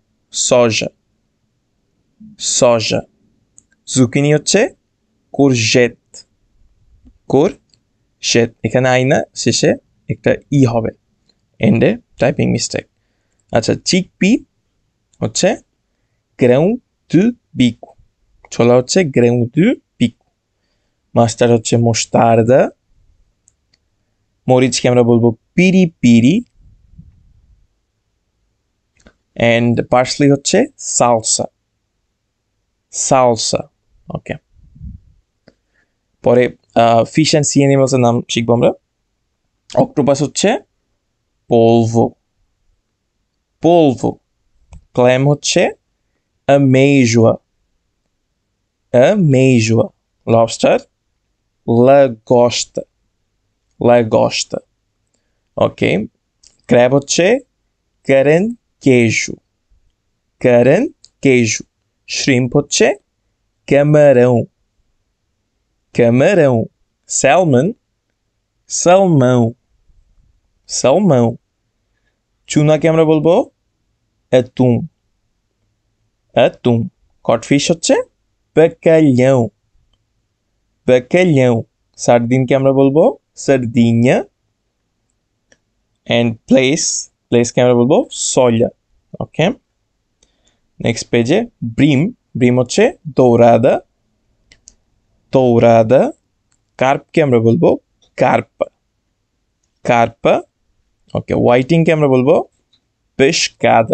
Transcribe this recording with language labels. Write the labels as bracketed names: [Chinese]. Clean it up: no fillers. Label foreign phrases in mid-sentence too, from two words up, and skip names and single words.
[Bangla] soja জুকিনি হচ্ছে courgette এখানে আইনা শেষে একটা হবে এন্ডে টাইপিং মিস্টেক আচ্ছা চিকপি হচ্ছে [Portuguese] grão de bico [Bangla] ছোলা হচ্ছে [Portuguese] grão de bico [Bangla] মাস্টার্ড হচ্ছে mostarda মরিচকে আমরা বলবো piripiri [English] and parsley [Bangla] হচ্ছে salsa ওকে পরে [English] fish and sea animals [Bangla] এর নাম শিখবো আমরা অক্টোপাস হচ্ছে polvo ক্ল্যাম হচ্ছে ameijoa lobster lagosta ওকে ক্র্যাব হচ্ছে queijo. [Portuguese] Caranguejo. Shrimp হচ্ছে camarão. Camarão. Salmon, salmão. Salmão. [Bangla] টুনাকে আমরা বলবো atum. [Portuguese] Atum. Codfish হচ্ছে bacalhau. Bacalhau. [Bangla] সার্ডিনকে আমরা বলবো sardinha. [English] And place [Bangla] কে আমরা বলবো solla. ওকে, নেক্সট পেজে ব্রিম হচ্ছে dourada. [Portuguese] Dourada. [Bangla] কার্পকে আমরা বলবো carpa. [Portuguese] Carpa. [Bangla] ওকে, হোয়াইটিংকে আমরা বলবো pescada.